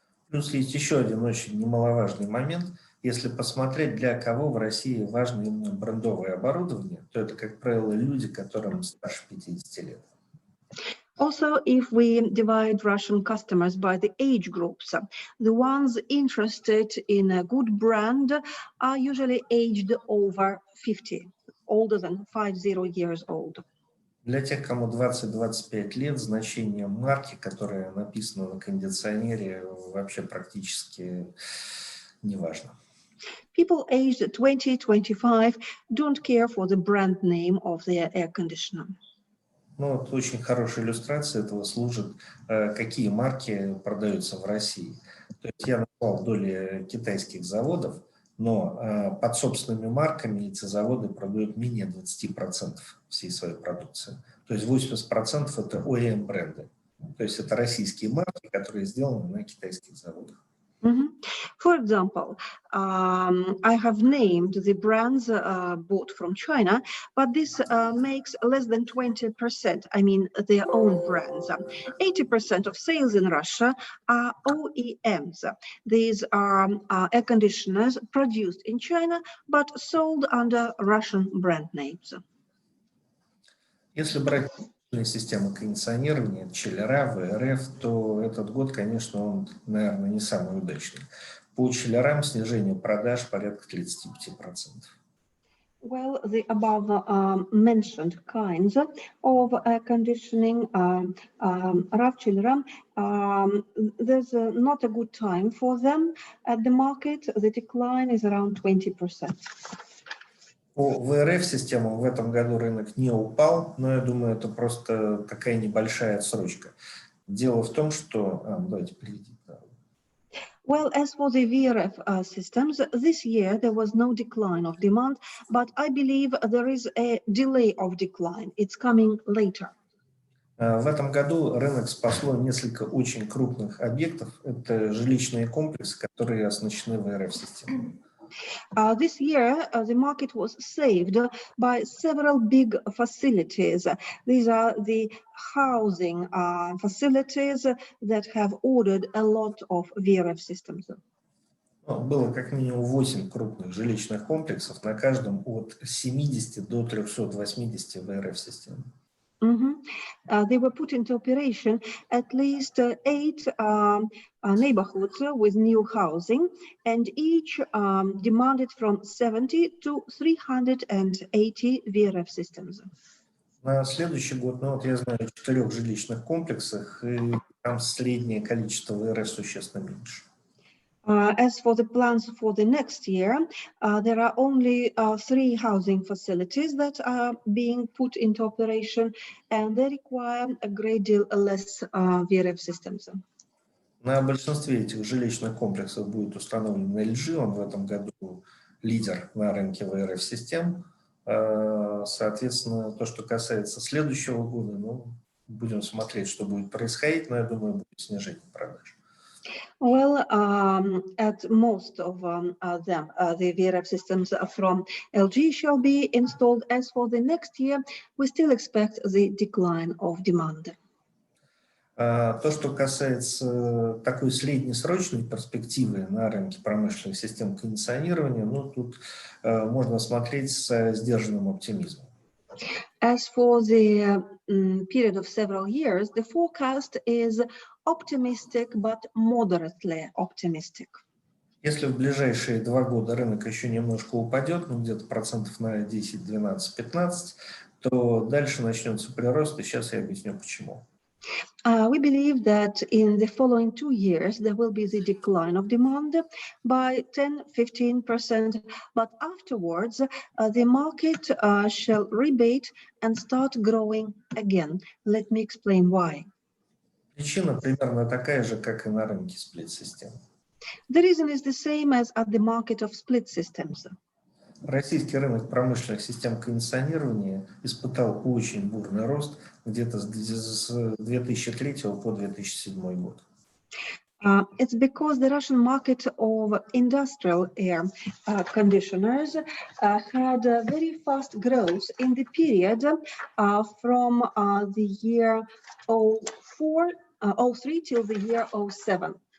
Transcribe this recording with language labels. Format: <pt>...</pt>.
<ru>Плюс есть еще один очень немаловажный момент. Если посмотреть, для кого в России важно именно брендовое оборудование, то это, как правило, люди, которым старше 50 лет.</ru> <en>Also, if we divide Russian customers by the age groups, the ones interested in a good brand are usually aged over 50, older than 50 years old.</en> <ru>Для тех, кому 20-25 лет, значение марки, которая написана на кондиционере, вообще практически не важно.</ru> <en>People aged 20-25 don't care for the brand name of their air conditioner.</en> <ru>Ну, вот очень хорошая иллюстрация этого служит, какие марки продаются в России. То есть я назвал доли китайских заводов, но под собственными марками эти заводы продают менее 20% всей своей продукции. То есть 80% это OEM-бренды. То есть это российские марки, которые сделаны на китайских заводах.</ru> <en>For example, I have named the brands bought from China, but this makes less than 20%, I mean their own brands. 80% of sales in Russia are OEMs. These are air conditioners produced in China, but sold under Russian brand names.</en> <ru>Если брать системы кондиционирования, чиллера, ВРФ, то этот год, конечно, он, наверное, не самый удачный. По чиллерам снижение продаж порядка 35%.</ru> <en>Well, the above mentioned kinds of air conditioning, RAV chiller, there's not a good time for them at the market. The decline is around 20%.</en> <ru>По ВРФ-системам в этом году рынок не упал, но я думаю, это просто такая небольшая отсрочка. Дело в том, что... давайте перейдем.</ru> <en>Well, as for the VRF systems, this year there was no decline of demand, but I believe there is a delay of decline. It's coming later.</en> <ru>В этом году рынок спасло несколько очень крупных объектов. Это жилищные комплексы, которые оснащены ВРФ-системой.</ru> <en>This year, the market was saved by several big facilities. These are the housing facilities that have ordered a lot of VRF systems.</en> <ru>Было как минимум 8 крупных жилищных комплексов, на каждом от 70 до 380 ВРФ-систем.</ru> <en>They were put into operation at least 8 neighborhoods with new housing, and each demanded from 70 to 380 VRF systems.</en> <ru>На следующий год, ну вот я знаю, 4 жилищных комплексах, и там среднее количество ВРФ существенно меньше.</ru> <en>As for the plans for the next year, there are only 3 housing facilities that are being put into operation, and they require a great deal less VRF systems.</en> <ru>На большинстве этих жилищных комплексов будет установлен LG, он в этом году лидер на рынке ВРФ-систем. Соответственно, то, что касается следующего года, ну, будем смотреть, что будет происходить, но я думаю, будет снижение продаж.</ru> <en>Well, at most of them, the VRF systems from LG shall be installed. As for the next year, we still expect the decline of demand.</en> <ru>То, что касается такой среднесрочной перспективы на рынке промышленных систем кондиционирования, ну, тут можно смотреть с сдержанным оптимизмом.</ru> <en>As for the period of several years, the forecast is optimistic, but moderately optimistic.</en> <ru>Если в ближайшие 2 года рынок еще немножко упадет, ну где-то процентов на 10, 12, 15, то дальше начнется прирост, и сейчас я объясню почему.</ru> <en>We believe that in the following 2 years, there will be the decline of demand by 10-15%, but afterwards, the market shall rebate and start growing again. Let me explain why.</en> <ru>Причина примерно такая же, как и на рынке сплит-систем.</ru> <en>The reason is the same as at the market of split systems.</en> <ru>Российский рынок промышленных систем кондиционирования испытал очень бурный рост где-то с 2003 по 2007 год.</ru> <en>It's because the Russian market of industrial air conditioners had a very fast growth in the period from the year 03 till the year 07.</en>